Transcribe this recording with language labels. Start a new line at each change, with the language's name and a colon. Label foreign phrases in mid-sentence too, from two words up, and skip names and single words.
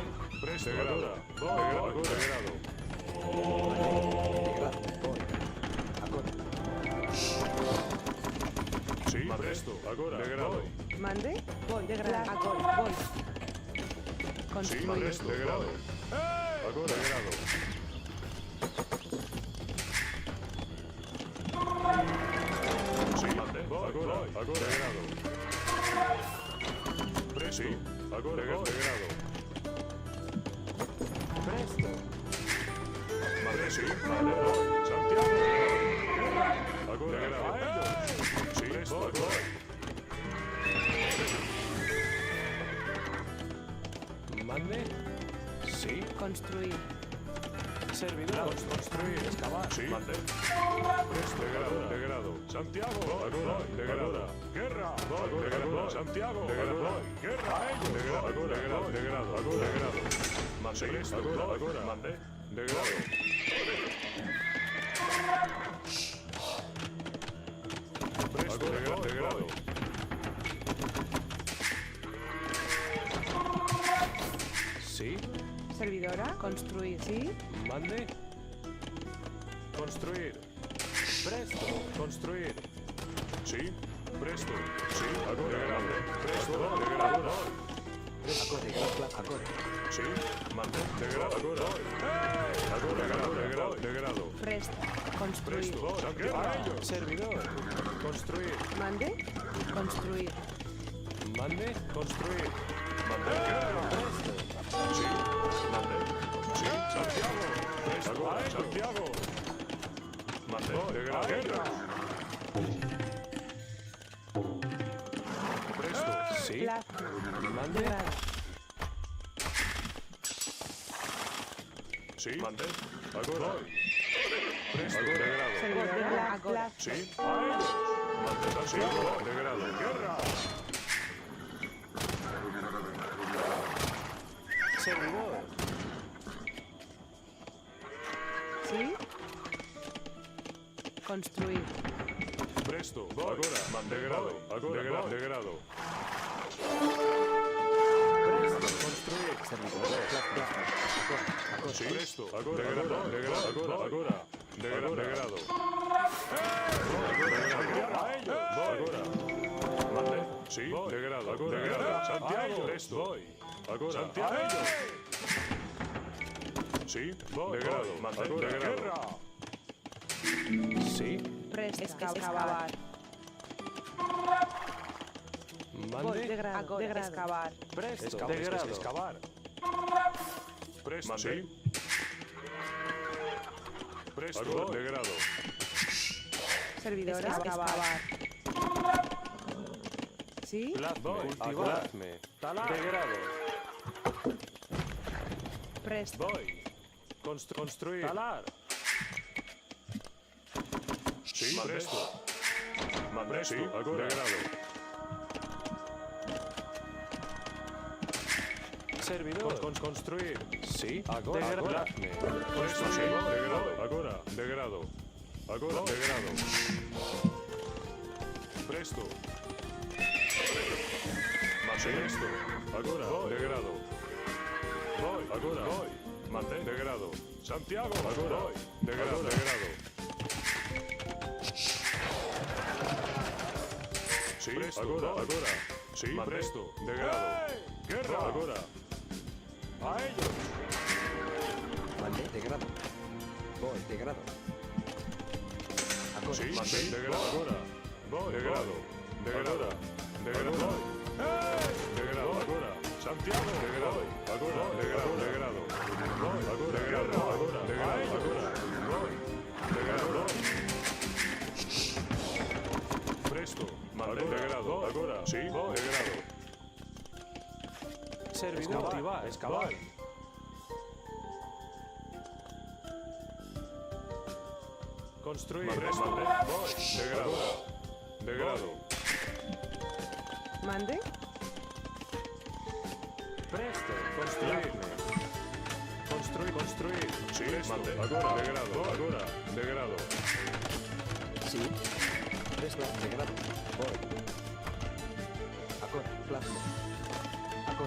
Spanish: Presto, agora. Voy, agora. De grado. Sí, presto, agora. De grado. ¿Mande? Voy, de grado. Agora, voy. Sí, presto, de grado. Agora, de grado. Sí, mantén. Agora, de grado. Presto, agora, de grado. Presto. Madre, sí, madre, Santiago. Sí, presto, agora. Mande. Sí. Construir. Servidor. Construir. Excavar. Sí. Mande. Presto, degrado. Santiago, agora. Degrado. Guerra. Degrado. Santiago, agora. Guerra. Degrado. Mande. Presto, agora. Mande. Degrado. Presto, degrado. Sí. Servidora. Construir. Sí. Mande. Construir. Presto. Construir. Sí. Presto. Sí. Agora. Presto. Degrado. Agora. Sí. Mande. Degrado. Agora. Degrado. Presto. Construir. Presto. Santiago. Servidor. Construir. Mande. Construir. Mande. Construir. Mande. Presto. Sí. Mande. Sí. Santiago. Presto. Agora. Santiago. Mande. Degrado. Presto. Sí. Plazo. Mande. Degrado. Sí. Mande. Agora. Presto. Degrado. Servidora. Agora. Sí. A ellos. Mande. Santiago. Degrado. Guerra. Servidor. Sí. Construir. Presto. Agora. Mande. Degrado. Agora. Degrado. Presto. Construir. Servidor. Sí. Presto. Agora. Degrado. Agora. Degrado. A ellos. Agora. Mande. Sí. Degrado. Agora. Santiago. Presto. Agora. Santiago. Sí. Degrado. Mande. Degrado. Sí. Presto. Excavar. Mande. Degrado. Excavar. Presto. Degrado. Excavar. Presto. Sí. Presto. Degrado. Servidora. Excavar. Sí. Cultivar. Talar. Degrado. Presto. Construir. Talar. Sí. Presto. Mande. Sí. Agora. Degrado. Servidor. Construir. Sí. Agora. Presto. Sí. Degrado. Agora. Degrado. Agora. Degrado. Presto. Mande. Presto. Agora. Degrado. Agora. Mande. Degrado. Santiago. Agora. Degrado. Sí. Presto. Agora. Sí. Presto. Degrado. Guerra. Agora. A ellos. Mande. Degrado. Voy. Degrado. Sí. Mande. Degrado. Agora. Degrado. Degrado. Degrado. Degrado. Agora. Santiago. Degrado. Agora. Degrado. Agora. Guerra. Agora. Degrado. Degrado. Presto. Mande. Degrado. Agora. Sí. Degrado. Servidor. Excavar. Construir. Mande. Degrado. Degrado. Mande. Presto. Construir. Sí. Mande. Agora. Degrado. Degrado. Sí. Presto. Degrado. Voy. Agora. Plasma. Agora.